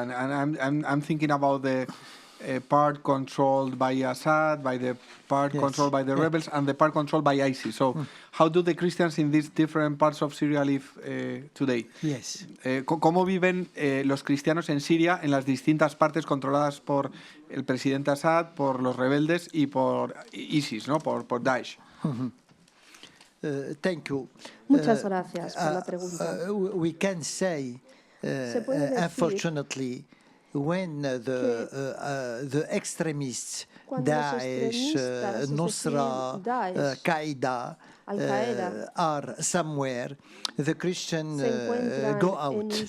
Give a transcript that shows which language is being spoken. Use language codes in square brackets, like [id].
[en] And I'm thinking about the part controlled by Assad, by the part controlled by the rebels, and the part controlled by ISIS. So how do the Christians in these different parts of Syria live today? Yes. [es] ¿Cómo viven los cristianos en Siria en las distintas partes controladas por el presidente Assad, por los rebeldes y por ISIS, ¿no? por Daesh? [en] Thank you. [es] Muchas gracias por la pregunta. [en] We can say, unfortunately, when the extremists, Daesh, Nusra, Qaeda, are somewhere, the Christians go out.